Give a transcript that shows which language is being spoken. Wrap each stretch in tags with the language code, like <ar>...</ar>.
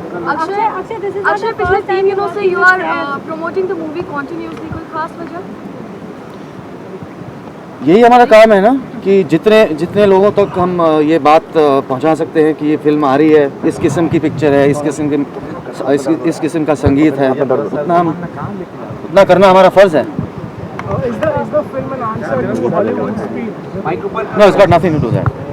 <en>Akshay,</en> <hi>पिछले 3 दिनों से</hi> <en>you are promoting the movie continuously.</en> <hi>कोई खास वजह? यही हमारा काम है ना कि जितने लोगों तक हम ये बात पहुंचा सकते हैं कि ये फिल्म आ रही है, इस किस्म की पिक्चर है, इस किस्म का संगीत है, उतना करना हमारा फर्ज है.</hi> <en>Is the film an answer to Hollywood speed? No, it's got nothing to do that.</en>